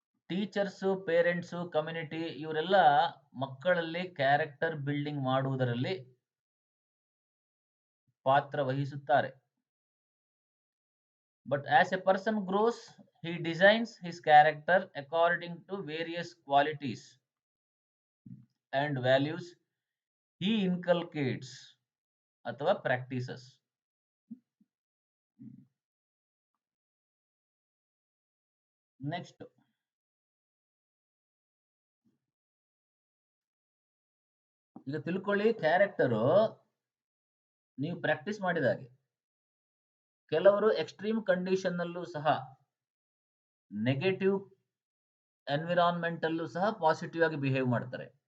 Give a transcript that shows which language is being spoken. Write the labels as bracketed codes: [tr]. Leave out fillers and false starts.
[kn] Teachers, parents, community ಇವರೆಲ್ಲ ಮಕ್ಕಳಲ್ಲಿ character building ಮಾಡುವುದರಲ್ಲಿ ಪಾತ್ರ ವಹಿಸುತ್ತಾರೆ. But as A person gross, [en] he designs his character according to various qualities and values he inculcates [kn] ಅಥವಾ [en] practices. [kn] Next, ಈಗ ತಿಳ್ಕೊಳ್ಳಿ, ಕ್ಯಾರೆಕ್ಟರು ನೀವು ಪ್ರಾಕ್ಟೀಸ್ ಮಾಡಿದಾಗೆ. ಕೆಲವರು ಎಕ್ಸ್ಟ್ರೀಮ್ ಕಂಡೀಷನ್ ನಲ್ಲೂ ಸಹ, ನೆಗೆಟಿವ್ ಎನ್ವಿರಾನ್ಮೆಂಟ್ ಅಲ್ಲೂ ಸಹ ಪಾಸಿಟಿವ್ ಆಗಿ ಬಿಹೇವ್ ಮಾಡ್ತಾರೆ.